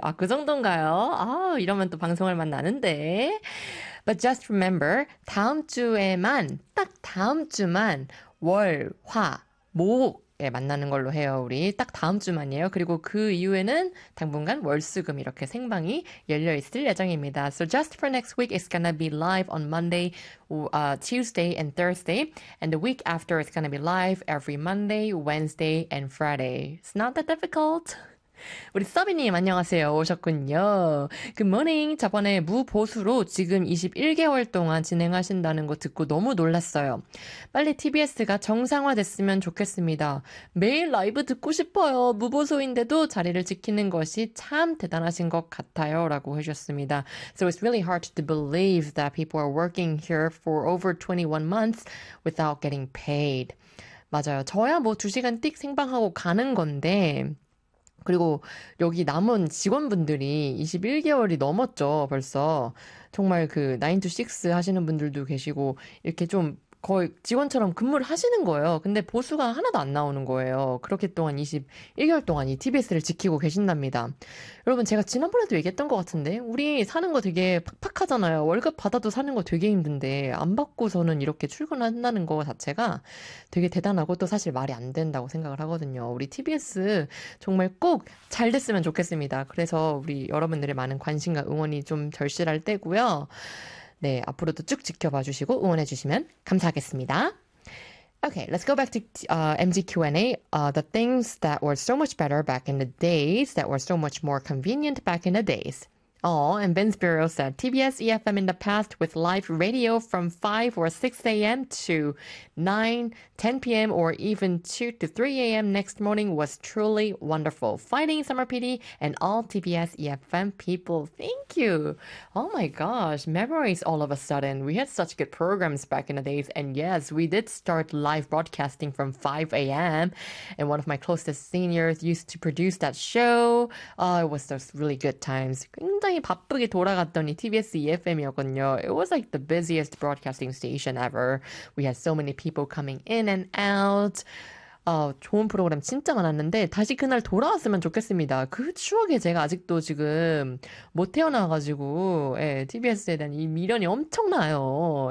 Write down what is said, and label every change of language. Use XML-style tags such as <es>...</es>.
<ko>아, 그 정도인가요? 아, 이러면 또 방송을 만나는데.</ko> <en>But just remember,</en> <ko>다음 주에만, 딱 다음 주만, 월, 화, 목에 만나는 걸로 해요, 우리. 딱 다음 주만이에요. 그리고 그 이후에는 당분간 월수금 이렇게 생방이 열려 있을 예정입니다.</ko> <en>So just for next week, it's gonna be live on Monday, Tuesday and Thursday. And the week after, it's gonna be live every Monday, Wednesday and Friday. It's not that difficult.</en> <ko>우리 서비님, 안녕하세요. 오셨군요.</ko> <en>Good morning.</en> <ko>저번에 무보수로 지금 21개월 동안 진행하신다는 거 듣고 너무 놀랐어요. 빨리 TBS가 정상화됐으면 좋겠습니다. 매일 라이브 듣고 싶어요. 무보수인데도 자리를 지키는 것이 참 대단하신 것 같아요. 라고 해주셨습니다.</ko> <en>So it's really hard to believe that people are working here for over 21 months without getting paid.</en> <ko>맞아요. 저야 뭐 2시간 띡 생방하고 가는 건데, 그리고 여기 남은 직원분들이 21개월이 넘었죠, 벌써. 정말 그 9 to 6 하시는 분들도 계시고, 이렇게 좀 거의 직원처럼 근무를 하시는 거예요. 근데 보수가 하나도 안 나오는 거예요. 그렇게 동안 21개월 동안 이 TBS를 지키고 계신답니다. 여러분, 제가 지난번에도 얘기했던 것 같은데, 우리 사는 거 되게 팍팍하잖아요. 월급 받아도 사는 거 되게 힘든데, 안 받고서는 이렇게 출근한다는 거 자체가 되게 대단하고 또 사실 말이 안 된다고 생각을 하거든요. 우리 TBS 정말 꼭잘 됐으면 좋겠습니다. 그래서 우리 여러분들의 많은 관심과 응원이 좀 절실할 때고요. 네, 앞으로도 쭉 지켜봐 주시고 응원해 주시면 감사하겠습니다.</ko> <en>Okay, let's go back to MG Q&A. The things that were so much better back in the days, that were so much more convenient back in the days. Oh, and Vince Bureau said, TBS EFM in the past with live radio from 5 or 6 a.m. to 9, 10 p.m. or even 2 to 3 a.m. next morning was truly wonderful. Fighting Summer PD and all TBS EFM people, thank you. Oh my gosh, memories all of a sudden. We had such good programs back in the days. And yes, we did start live broadcasting from 5 a.m. And one of my closest seniors used to produce that show. Oh, it was those really good times.</en> <ko>바쁘게 돌아갔더니 TBS EFM이었군요.</ko> <en>It was like the busiest broadcasting station ever. We had so many people coming in and out.</en> <ko>좋은 프로그램 진짜 많았는데 다시 그날 돌아왔으면 좋겠습니다. 그 추억에 제가 아직도 지금 못 태어나가지고 예, TBS에 대한 이 미련이 엄청나요.</ko>